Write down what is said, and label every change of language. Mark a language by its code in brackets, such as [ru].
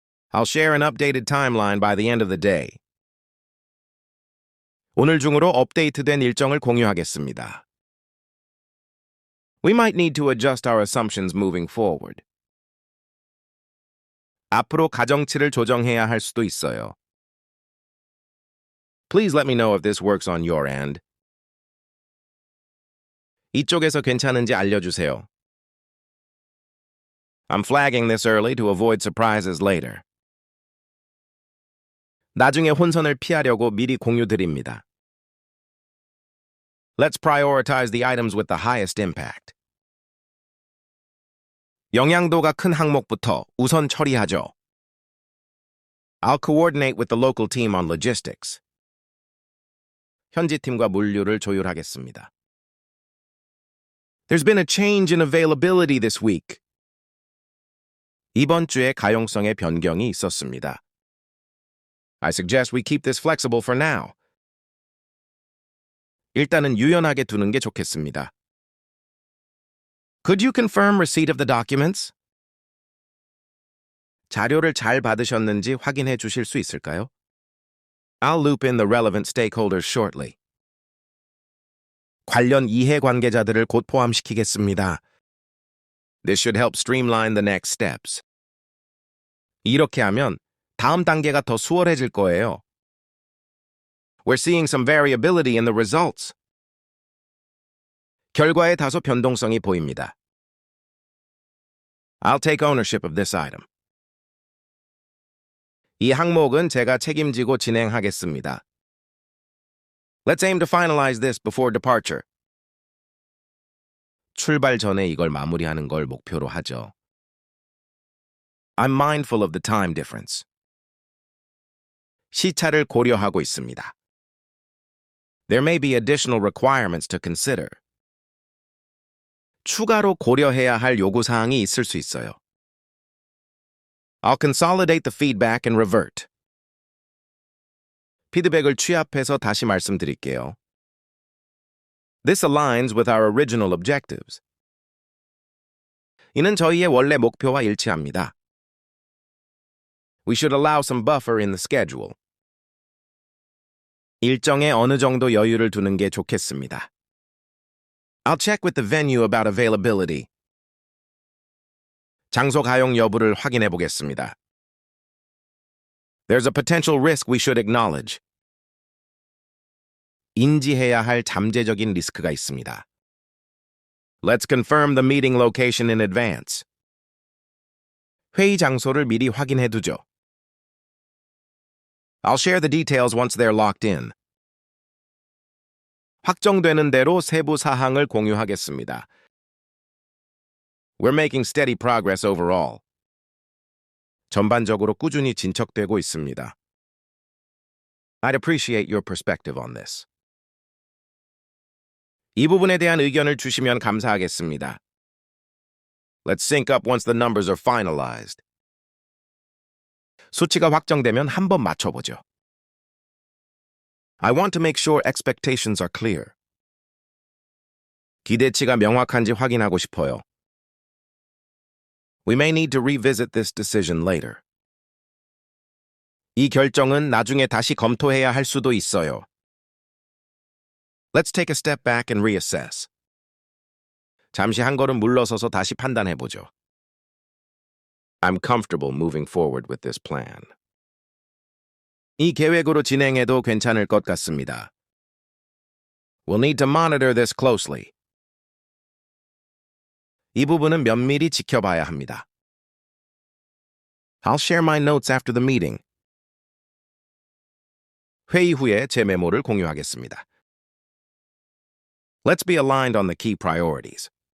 [en] I'll share an updated timeline by the end of the day. [ko] 오늘 중으로 업데이트된 일정을 공유하겠습니다. [en] We might need to adjust our assumptions moving forward. [ko] 앞으로 가정치를 조정해야 할 수도 있어요. [en] Please let me know if this works on your end. [ko] 이쪽에서 괜찮은지 알려주세요. [en] I'm flagging this early to avoid surprises later. [ko] 나중에 혼선을 피하려고 미리 공유드립니다. [en] Let's prioritize the items with the highest impact. [ko] 영향도가 큰 항목부터 우선 처리하죠. [en] I'll coordinate with the local team on logistics. [ko] 현지 팀과 물류를 조율하겠습니다. [en] There's been a change in availability this week. [ko] 이번 주에 가용성의 변경이 있었습니다. [en] I suggest we keep this flexible for now. [ko] 일단은 유연하게 두는 게 좋겠습니다. [en] Could you confirm receipt of the documents? [ko] 자료를 잘 받으셨는지 확인해 주실 수 있을까요? [en] I'll loop in the relevant stakeholders shortly. [ko] 관련 이해관계자들을 곧 포함시키겠습니다. [en] This should help streamline the next steps. [ko] 이렇게 하면 다음 단계가 더 수월해질 거예요. [en] We're seeing some variability in the results. [ko] 결과에 다소 변동성이 보입니다. [en] I'll take ownership of this item. [ko] 이 항목은 제가 책임지고 진행하겠습니다. [en] Let's aim to finalize this before departure. [ko] 출발 전에 이걸 마무리하는 걸 목표로 하죠. [en] I'm mindful of the time difference. [ko] 시차를 고려하고 있습니다. [en] There may be additional requirements to consider. [ko] 추가로 고려해야 할 요구사항이 있을 수 있어요. [en] I'll consolidate the feedback and revert. [ko] 피드백을 취합해서 다시 말씀드릴게요. [en] This aligns with our original objectives. [ko] 이는 저희의 원래 목표와 일치합니다. [en] We should allow some buffer in the schedule. [ko] 일정에 어느 정도 여유를 두는 게 좋겠습니다. [en] I'll check with the venue about availability. [ko] 장소 가용 여부를 확인해 보겠습니다. [en] There's a potential risk we should acknowledge. [ko] 인지해야 할 잠재적인 리스크가 있습니다. [en] Let's confirm the meeting location in advance. [ko] 회의 장소를 미리 확인해 두죠. [en] I'll share the details once they're locked in. [ko] 확정되는 대로 세부 사항을 공유하겠습니다. [en] We're making steady progress overall. [ko] 전반적으로 꾸준히 진척되고 있습니다. [en] I'd appreciate your perspective on this. [ko] 이 부분에 대한 의견을 주시면 감사하겠습니다. [en] Let's sync up once the numbers are finalized. [ko] 수치가 확정되면 한번 맞춰보죠. [en] I want to make sure expectations are clear. [ko] 기대치가 명확한지 확인하고 싶어요. [en] We may need to revisit this decision later. [ko] 이 결정은 나중에 다시 검토해야 할 수도 있어요. [en] Let's take a step back and reassess. [ko] 잠시 한 걸음 물러서서 다시 판단해보죠. [en] I'm comfortable moving forward with this plan. [ko] 이 계획으로 진행해도 괜찮을 것 같습니다. [en] We'll need to monitor this closely. [ko] 이 부분은 면밀히 지켜봐야 합니다. [en] I'll share my notes after the meeting. [ko] 회의 후에 제 메모를 공유하겠습니다. [en] Let's be aligned on the key priorities.